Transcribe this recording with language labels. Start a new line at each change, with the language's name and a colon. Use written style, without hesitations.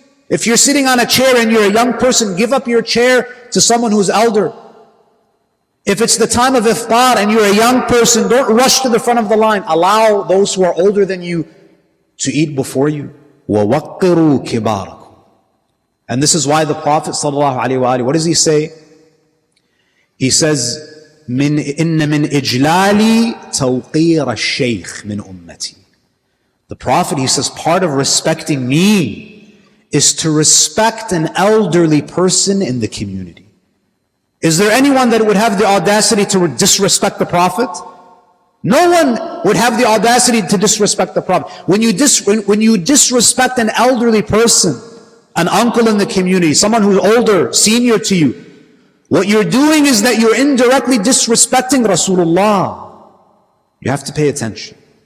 English: If you're sitting on a chair and you're a young person, give up your chair to someone who's elder. If it's the time of iftar and you're a young person, don't rush to the front of the line. Allow those who are older than you to eat before you.
Arabic: وَوَقِّرُوا كِبَارَكُمْ.
English: And this is why the Prophet ﷺ, what does he say? He says,
Arabic: إِنَّ مِنْ إِجْلَالِ تَوْقِيرَ الشَّيْخِ مِنْ أُمَّتِي.
English: The Prophet, he says, part of respecting me is to respect an elderly person in the community. Is there anyone that would have the audacity to disrespect the Prophet? No one would have the audacity to disrespect the Prophet. When you disrespect an elderly person, an uncle in the community, someone who's older, senior to you, what you're doing is that you're indirectly disrespecting Rasulullah. You have to pay attention.